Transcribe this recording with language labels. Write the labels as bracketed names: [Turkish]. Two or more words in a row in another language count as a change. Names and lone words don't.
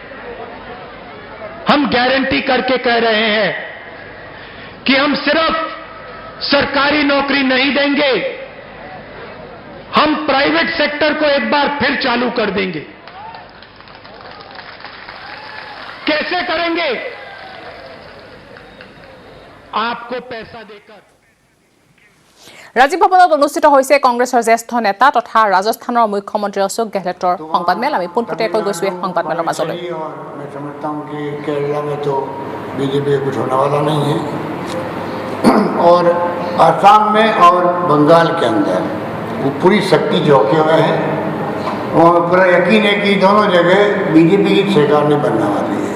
[Hindi] हम गारंटी करके कह रहे हैं कि हम सिर्फ सरकारी नौकरी नहीं देंगे, हम [English] private sector [Hindi] को एक बार फिर चालू कर देंगे। कैसे करेंगे? आपको पैसा देकर। [Assamese] ৰাজীৱ ভৱনত অনুষ্ঠিত হৈছে কংগ্ৰেছৰ জ্যেষ্ঠ নেতা তথা ৰাজস্থানৰ মুখ্যমন্ত্ৰী অশোক গেহলটৰ সংবাদমেল। আমি পোনপটীয়াকৈ গৈছো এই সংবাদমেলৰ মাজলৈ। [Hindi] मैं समझता हूं कि केरला में तो बीजेपी कुछ होने वाला नहीं है, और असम में और बंगाल के अंदर वो पूरी शक्ति झोंके हुए हैं। वो हमें पूरा यकीन है कि दोनों जगह बीजेपी की सरकार नहीं बनने वाली है।